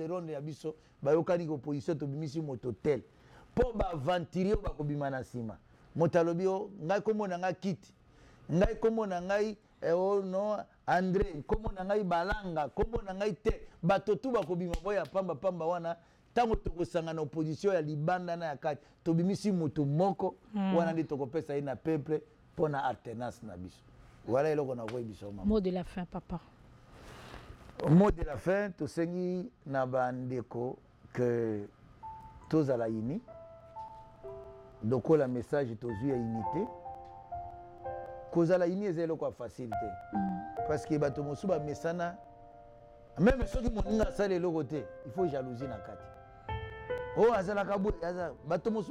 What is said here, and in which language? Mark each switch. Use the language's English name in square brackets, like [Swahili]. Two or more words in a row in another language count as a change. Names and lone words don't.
[Lingala] ronde ya biso bayokani ko position tobimisi moto tel po baaventurier oyo bakobima na nsima moto alobi o ngai kombo na ngai kiti ngai kombo na ngai no André kombo na ngai balanga kombo na ngai te bato tu bakobima boya pamba wana tango tokosanga na opposition ya libanda na ya kati tobimisi moto moko wana nde tokopesa ye na peuple pour na alternance na biso. Voilà eloko na koyi biso mama. [French] Mot de la fin papa. Mot de la fin [Lingala] tosengi na bandeko que tozala ini lokola message tozwi ya unité kozala ini eza eloko ya facilité [French] parce que [Lingala] bato mosusu bamesana même soki moninga asala eloko te [French] il faut jalousie [Lingala] na kati o azalaka boye aza bato mosusu